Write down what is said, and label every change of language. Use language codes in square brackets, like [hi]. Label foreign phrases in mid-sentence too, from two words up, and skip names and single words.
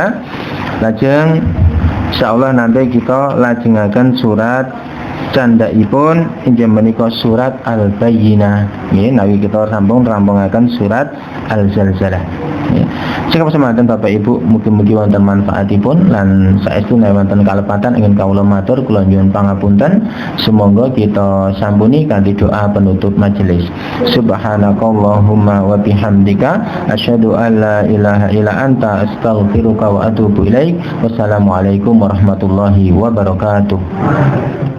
[jv] Lajeng insyaallah nanti kita lajengaken surat candhaipun inggih menika surat Al-Bayyinah nggih nawi kita rampungaken surat Al-Zalzalah. Sing semanten Bapak Ibu mugi-mugi wonten manfaatipun lan saestu nek wonten kalepatan ingin kawula matur kula nyuwun pangapunten. [id] Semoga kita sambuni kanthi doa penutup majelis. [ar] سبحانك اللهم وبحمدك أشهد أن لا إله إلا أنت أستغفرك وأتوب إليك. والسلام عليكم ورحمة الله وبركاته.